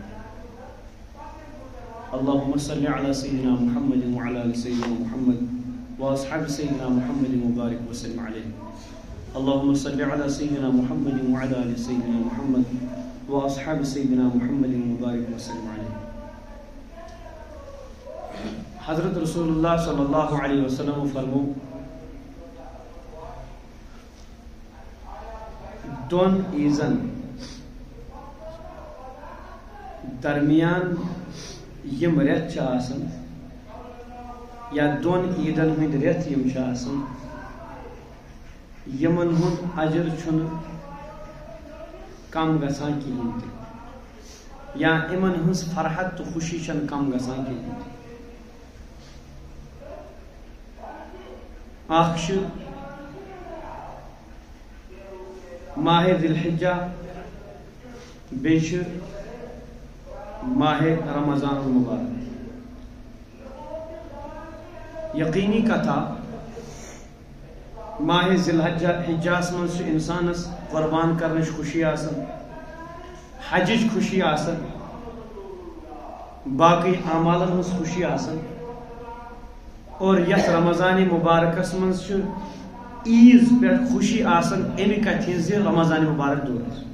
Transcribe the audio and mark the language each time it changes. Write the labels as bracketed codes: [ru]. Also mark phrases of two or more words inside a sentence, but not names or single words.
[ar] اللهم صل على سيدنا محمد وعلى آل سيدنا محمد وأصحاب سيدنا محمد وبارك وسلم عليه. اللهم صل على سيدنا محمد وعلى آل سيدنا محمد وأصحاب سيدنا محمد وبارك وسلم عليه. [ks] حضرت رسول اللہ [ar] صلی اللہ علیہ وسلم [ks] فرمو دون عیزن درمیان یم ریت چھ آسن یا دون عیدن ہند ریت یم چھ آسن یمن ہند اجر چھن کم گژھان کہین تہ یا یمن ہنز فرحت تو خوشی چھن کم گژھان کہین تہ اخ ماہ ذی الحجہ بیچ ماہ رمضان المبارک یقینی کتھا ماہ ذی الحجہ من انسانس قربان کرنچ خوشی آسن حجچ خوشی آسن باقی اعمالن ہنز خوشی آسن اور یس رمضان مبارکس من عیز پہ خوشی آسن امی کتھین زی رمضان مبارک دور